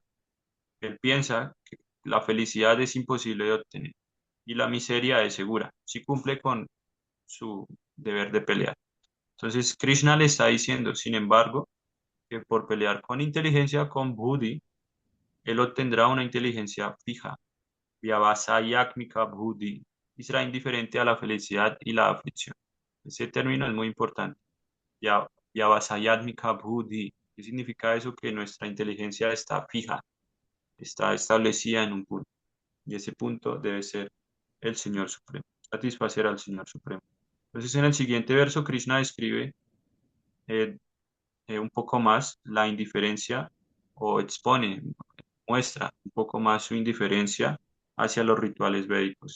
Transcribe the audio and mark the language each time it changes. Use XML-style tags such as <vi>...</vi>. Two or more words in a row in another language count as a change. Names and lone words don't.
<es>Él piensa que la felicidad es imposible de obtener y la miseria es segura si cumple con su deber de pelear. Entonces, Krishna le está diciendo, sin embargo, que por pelear con inteligencia, con buddhi, él obtendrá una inteligencia fija,</es> <sa>व्यवसायात्मिका बुद्धि,</sa> <es>y será indiferente a la felicidad y la aflicción. Ese término es muy importante.</es> <sa>व्यवसायात्मिका बुद्धि.</sa> <es>¿Qué significa eso? Que nuestra inteligencia está fija, está establecida en un punto. Y ese punto debe ser el Señor Supremo, satisfacer al Señor Supremo. Entonces, en el siguiente verso, Krishna describe eh, un poco más la indiferencia o expone, muestra un poco más su indiferencia hacia los rituales védicos.</es>